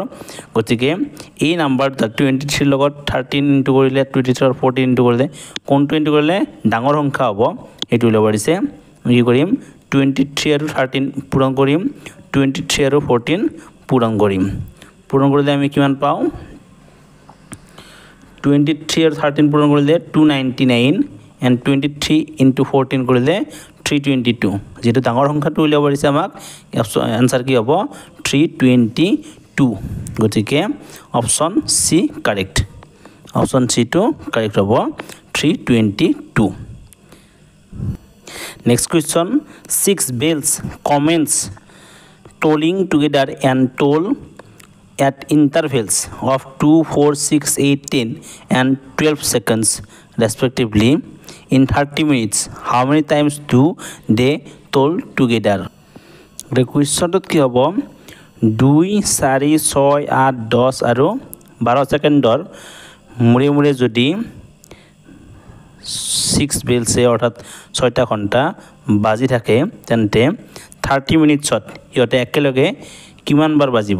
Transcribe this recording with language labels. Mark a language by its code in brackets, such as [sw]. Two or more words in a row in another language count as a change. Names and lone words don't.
[as] গতিকে এই নাম্বাৰ দুটা 23ৰ লগত 13 ইনটু কৰিলে 23 আৰু 14 ইনটু কৰিলে কোনটো ইনটু কৰিলে ডাঙৰ সংখ্যা হ'ব এইটো উলিয়াব দিছে। আমি কি কৰিম? 23 আৰু 13 পূৰণ কৰিম, 23 আৰু 14 পূৰণ কৰিম। পূৰণ কৰিলে আমি কিমান পাওঁ? 23 আৰু 13 পূৰণ কৰিলে 299 [en] and 23 into 14 [as] কৰিলে 322। যেটো ডাঙৰ সংখ্যাটো উলিয়াব দিছে আমাক, আনসাৰ কি হ'ব? 322। গতিকে [en] option C correct. option C [as] টো কাৰেক্ট হ'ব, 322। [en] next question, 6 bells commence tolling together and toll at intervals of 2, 4, 6, 8, 10 and 12 seconds respectively in 30 minutes. How many times do they toll together? The question [as] কি হ'ব? 2, 4, 6, 8, 10 আৰু 12 ছেকেণ্ডৰ মূৰে মূৰে যদি 6 বেলছে অৰ্থাৎ 6টা ঘণ্টা বাজি থাকে তেন্তে 30 মিনিটছত সিহঁতে একেলগে কিমানবাৰ বাজিব?